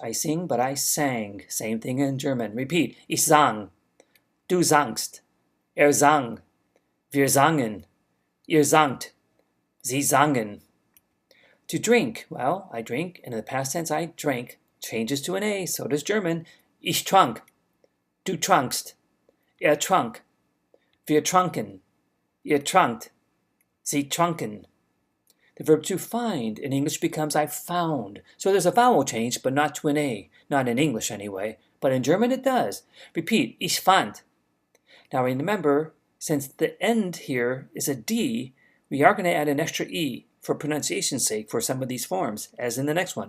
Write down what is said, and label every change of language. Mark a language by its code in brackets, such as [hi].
[en] I sing, but I sang. Same thing in German. Repeat. [de] Ich sang. Du sangst. Sang. Wir sangen. Ihr sangt. Sie sangen. [en] To drink. Well, I drink, and in the past tense I drank. Changes to an A, so does German. [de] Ich trank. Du trankst. Trank. Wir tranken. Ihr trankt. Sie tranken. [en] The verb to find in English becomes I found. So there's a vowel change, but not to an A. Not in English anyway. But in German it does. Repeat, [de] ich fand. [en] Now remember, since the end here is a D, we are going to add an extra E for pronunciation's sake for some of these forms, as in the next one.